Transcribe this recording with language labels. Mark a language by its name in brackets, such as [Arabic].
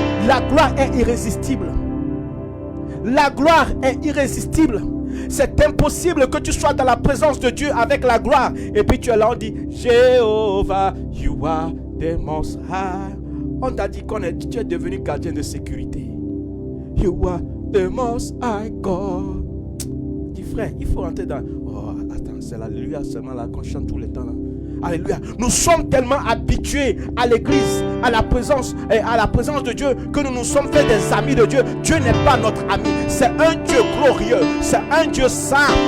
[French] La gloire est irrésistible. La gloire est irrésistible. C'est impossible que tu sois dans la présence de Dieu avec la gloire et puis tu es là, on dit Jéhovah, [English] you are the most high. [French] On t'a dit tu es devenu gardien de sécurité. [English] You are the most high God. [French] Dis frère, il faut rentrer dans... Oh, attends, c'est l'alléluia seulement là qu'on chante tout le temps là. Alléluia. Nous sommes tellement habitués à l'église, à la présence de Dieu, que nous nous sommes fait des amis de Dieu. Dieu n'est pas notre ami. C'est un Dieu glorieux. C'est un Dieu saint.